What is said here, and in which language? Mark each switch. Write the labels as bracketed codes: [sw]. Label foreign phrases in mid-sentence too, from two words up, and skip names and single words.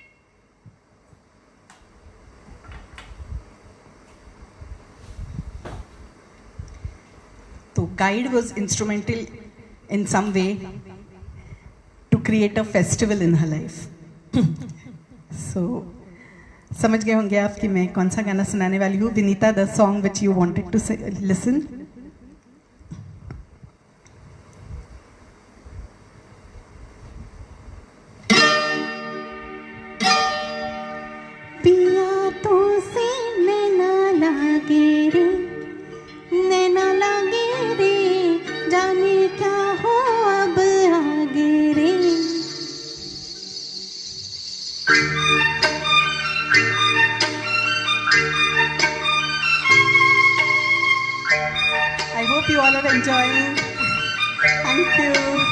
[en] So Guide was instrumental in some way to create a festival in her life. [hi] सो समझ गए होंगे आप कि मैं कौन सा गाना सुनाने वाली हूँ. [en] Vinita, the song which you wanted to listen. [hi] पिया तो से नैना लागे रे, नैना लागे रे, जाने क्या हो अब आगे रे. [en] I hope you all are enjoying. Thank you.